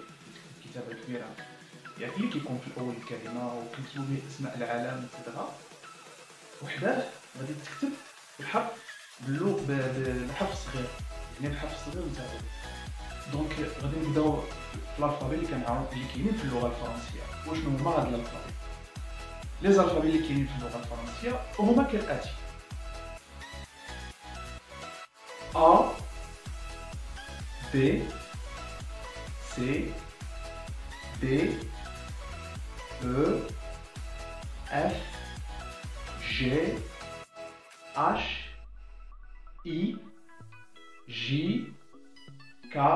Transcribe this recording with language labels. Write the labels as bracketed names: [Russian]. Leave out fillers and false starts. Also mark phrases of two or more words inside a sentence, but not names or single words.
[Arabic] الكتابه الكبيره يعني اللي كيكون في اول الكلمه وكنكتبوا به اسماء العالم اكسترا وحداه غادي تكتب الحرف بالحرف الصغير يعني الحرف الصغير نتاعو دونك غادي نبداو في الالفابي اللي كنعرف اللي كاينين في اللغه الفرنسيه وشنو هما هاد الالفابي [French] les alphabets [Arabic] اللي كاينين في اللغه الفرنسيه هما كالاتي [French] A B C D E F G H I J K